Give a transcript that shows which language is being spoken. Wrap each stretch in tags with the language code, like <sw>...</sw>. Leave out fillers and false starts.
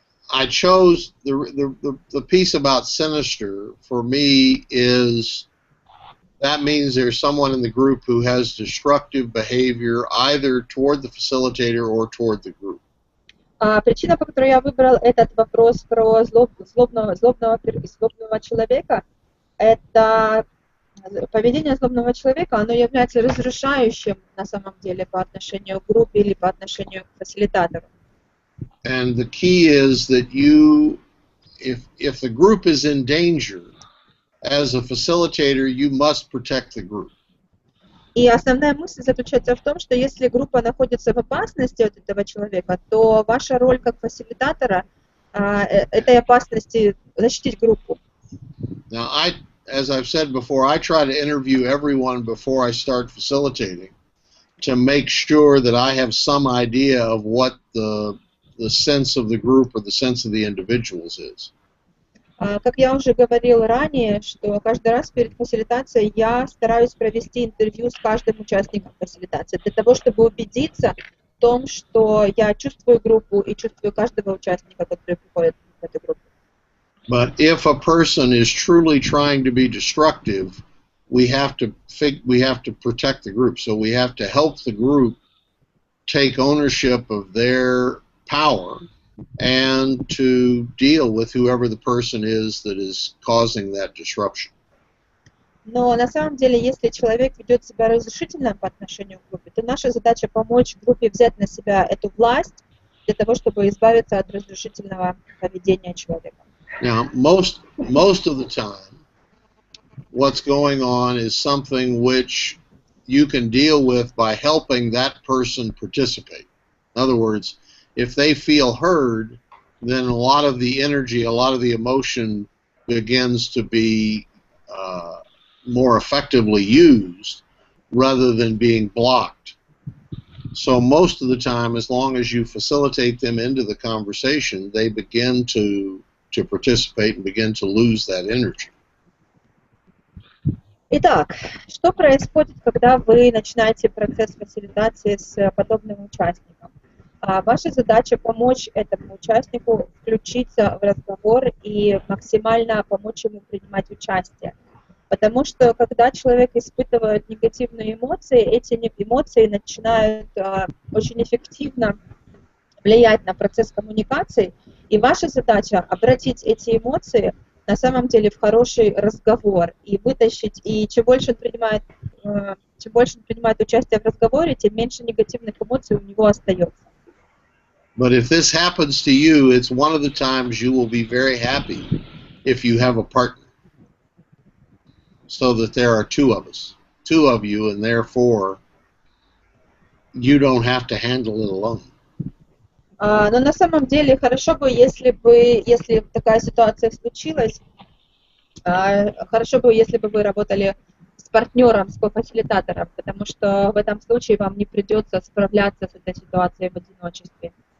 <en>I chose the piece about sinister for me is that means there's someone in the group who has destructive behavior either toward the facilitator or toward the group.</en> <ru>Причина, по которой я выбрал этот вопрос про злобного человека, это поведение злобного человека, оно является разрушающим на самом деле по отношению к группе или по отношению к фасилитатору.</ru> <en>And the key is that you, if the group is in danger, as a facilitator, you must protect the group.</en> <ru>И основная мысль заключается в том, что если группа находится в опасности от этого человека, то ваша роль как фасилитатора этой опасности защитить группу.</ru> <en>Now, as I've said before, I try to interview everyone before I start facilitating to make sure that I have some idea of what the sense of the group or the sense of the individuals is.</en> <ru>Как я уже говорил ранее, что каждый раз перед фасилитацией я стараюсь провести интервью с каждым участником фасилитации для того, чтобы убедиться в том, что я чувствую группу и чувствую каждого участника, который приходит в эту группу.</ru> <en>But if a person is truly trying to be destructive, we have to protect the group. So we have to help the group take ownership of their power and to deal with whoever the person is that is causing that disruption.</en> <ru>Но на самом деле, если человек ведет себя разрушительно по отношению к группе, то наша задача помочь группе взять на себя эту власть для того, чтобы избавиться от разрушительного поведения человека.</ru> <en>Now, most of the time, what's going on is something which you can deal with by helping that person participate. In other words, if they feel heard, then a lot of the energy, a lot of the emotion begins to be more effectively used rather than being blocked. So most of the time, as long as you facilitate them into the conversation, they begin to participate and begin to lose that energy.</en> <ru>Итак, что происходит, когда вы начинаете процесс фасилитации с подобным участником? Ваша задача помочь этому участнику включиться в разговор и максимально помочь ему принимать участие. Потому что когда человек испытывает негативные эмоции, эти эмоции начинают очень эффективно влиять на процесс коммуникации, и ваша задача обратить эти эмоции на самом деле в хороший разговор и вытащить, и чем больше он принимает участие в разговоре, тем меньше негативных эмоций у него остается.</ru> <en>But if this happens to you, it's one of the times you will be very happy if you have a partner. So that there are two of you, and therefore you don't have to handle it alone.</en> <ru>Но на самом деле хорошо бы, если такая ситуация случилась, хорошо бы, если бы вы работали с партнером, с кофасилитатором, потому что в этом случае вам не придется справляться с этой ситуацией в одиночестве.</ru>